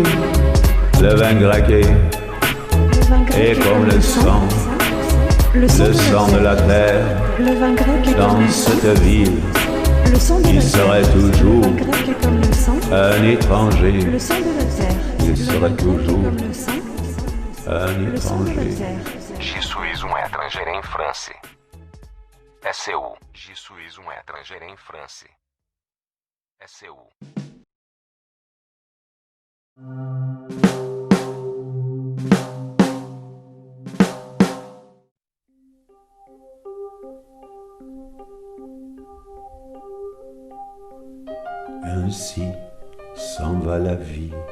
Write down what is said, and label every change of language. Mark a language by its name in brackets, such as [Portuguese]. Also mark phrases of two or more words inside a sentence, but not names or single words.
[French] Le vin grec est comme le sang de la terre. Le vin grec est comme Dans le sang. cette ville, Le sang de il la serait terre. toujours Le vin grec est comme le sang. un étranger. Le sang de la terre. Il Le serait vin grec est toujours comme le sang. un Le sang de la étranger. terre. Je suis [Portuguese] um estrangeiro em França. É seu. [French] Je suis [Portuguese] um estrangeiro em França. É seu. [French] Ainsi s'en va la vie.